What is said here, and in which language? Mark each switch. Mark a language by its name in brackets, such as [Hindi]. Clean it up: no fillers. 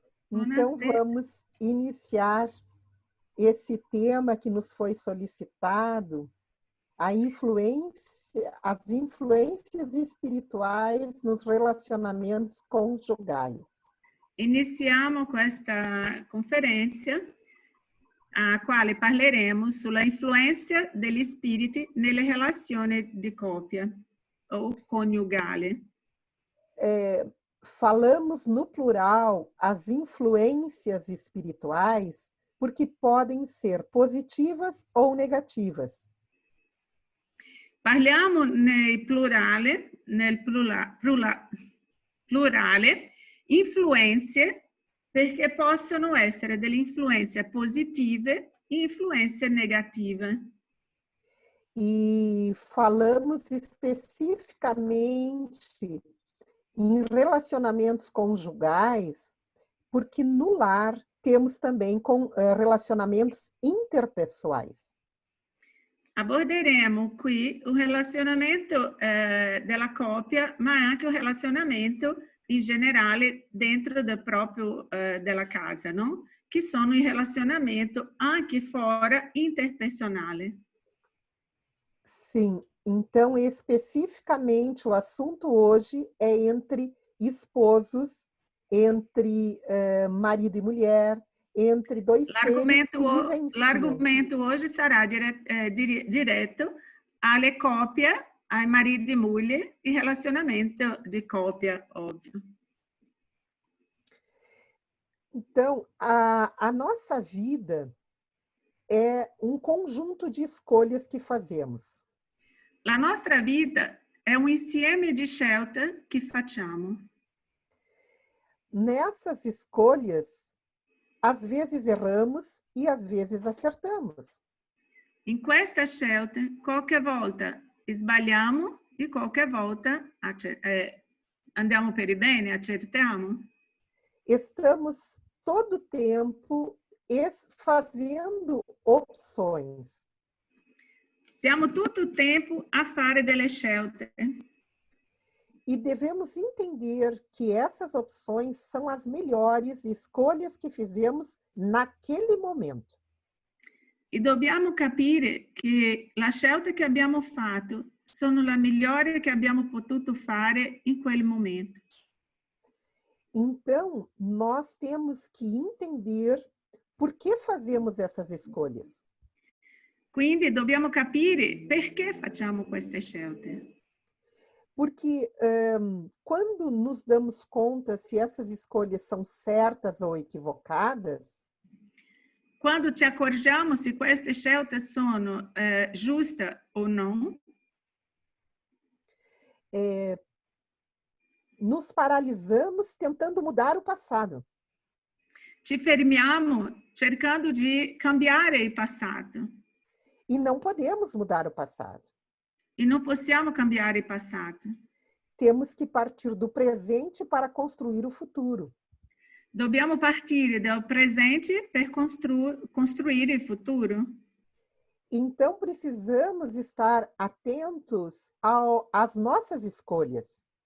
[Portuguese] Então, vamos iniciar esse tema que nos foi solicitado, as influências espirituais nos relacionamentos conjugais. [Italian] Iniziamo questa conferenza a quale parleremo sulla influenza degli spiriti nelle relazioni di coppia [Portuguese] ou [Italian] coniugale. [Portuguese] Falamos no plural as influências espirituais porque podem ser positivas ou negativas. [Italian] Parliamo nel plurale influenze perché possono essere delle influenze positive e influenze negative. [Portuguese] E falamos especificamente em relacionamentos conjugais, porque no lar temos também relacionamentos interpessoais. [Italian] Aborderemo qui il relazionamento della coppia, ma anche il relazionamento in generale dentro della casa, no? Che sono il relazionamento anche [Portuguese] fora [Italian] interpersonale. [Portuguese] Sim, então especificamente o assunto hoje é entre esposos, entre marido e mulher, entre dois seres que vivenciam. [Italian] L'argomento [Portuguese] hoje [Italian] sarà diretto alle coppie, ai mariti e moglie, e relacionamento de coppia, óbvio. [Portuguese] Então, a nossa vida é um conjunto de escolhas que fazemos. [Italian] La nostra vita è un insieme di scelte che facciamo. [Portuguese] Nessas escolhas, às vezes erramos e às vezes acertamos. [Italian] In questa scelta, qualche volta sbagliamo e qualche volta andiamo per il bene, acertiamo. [Portuguese] Estamos todo o tempo fazendo opções. [Italian] Siamo tutto il tempo a fare delle scelte. [Portuguese] E devemos entender que essas opções são as melhores escolhas que fizemos naquele momento. [Italian] E dobbiamo capire che la scelta che abbiamo fatto sono la migliore che abbiamo potuto fare in quel momento. [Portuguese] Então, nós temos que entender por que fazemos essas escolhas. [Italian] Quindi dobbiamo capire perché facciamo queste scelte. [Portuguese] Porque quando nos damos conta se essas escolhas são certas ou equivocadas, [Italian] Quando ci accorgiamo se queste scelte sono giuste o non, [Portuguese] nos paralisamos tentando mudar o passado. [Italian] ci fermiamo cercando di cambiare il passato. [Portuguese] E não podemos mudar o passado. [Italian] E non possiamo cambiare il passato. [Portuguese] Temos que partir do presente para construir o futuro. [Italian] Dobbiamo partire dal presente per costruire il futuro. [Portuguese] Então, precisamos estar atentos às nossas escolhas.